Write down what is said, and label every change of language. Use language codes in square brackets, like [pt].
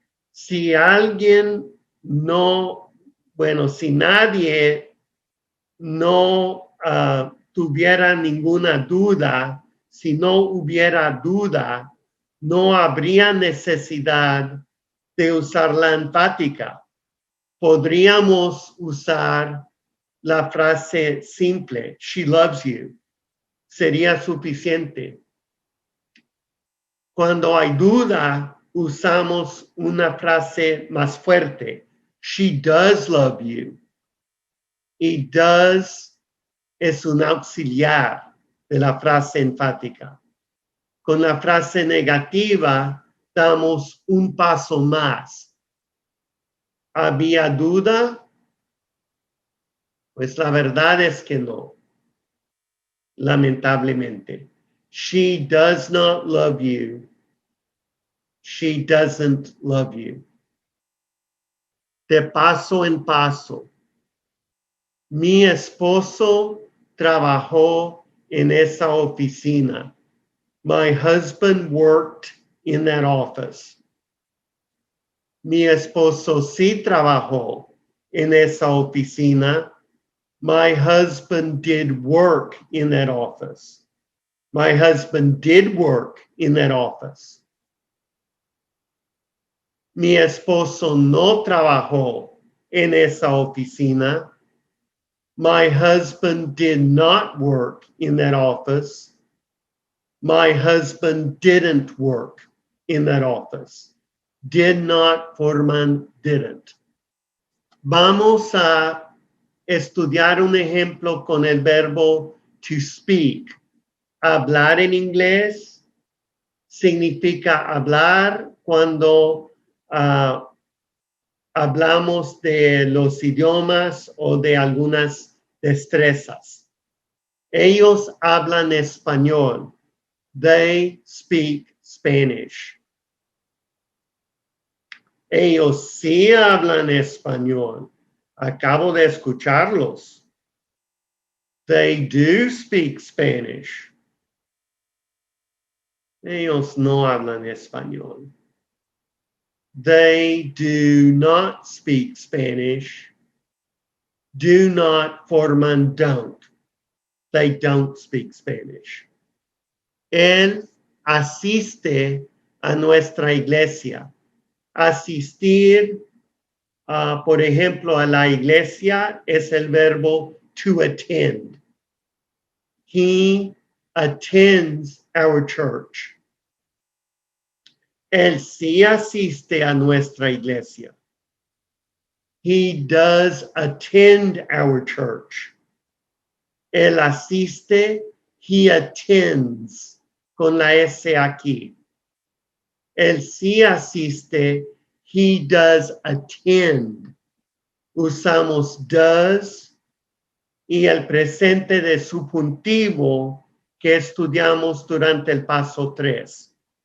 [es] Si alguien no, bueno, si nadie no tuviera ninguna duda, si no hubiera duda, no habría necesidad de usar la enfática. Podríamos usar la frase simple, [en] she loves you. [es] Sería suficiente. Cuando hay duda, usamos una frase más fuerte. [en] She does love you. [es] Y does es un auxiliar de la frase enfática. Con la frase negativa, damos un paso más. ¿Había duda? Pues la verdad es que no. [en] Lamentablemente. She does not love you. She doesn't love you. [es] De paso en paso. Mi esposo trabajó en esa oficina. [en] My husband worked in that office. [es] Mi esposo sí trabajó en esa oficina. [en] My husband did work in that office. My husband did work in that office. [es] Mi esposo no trabajó en esa oficina. [en] My husband did not work in that office. My husband didn't work in that office. [es] Did not forman didn't. Vamos a estudiar un ejemplo con el verbo to speak. Hablar en inglés significa hablar cuando hablamos de los idiomas o de algunas destrezas. Ellos hablan español. [en] They speak Spanish. [es] Ellos sí hablan español. Acabo de escucharlos. [en] They do speak Spanish. [es] Ellos no hablan español. [en] They do not speak Spanish. Do not forman don't. They don't speak Spanish. [es] Él asiste a nuestra iglesia. Asistir, por ejemplo, a la iglesia es el verbo to attend. [en] He attends our church. [es] Él sí asiste a nuestra iglesia. [en] He does attend our church. [es] Él asiste, [en] he attends, [es] con la S aquí. Él sí asiste, [en] he does attend. [es] Usamos does y el presente de subjuntivo que estudiamos durante el paso 3.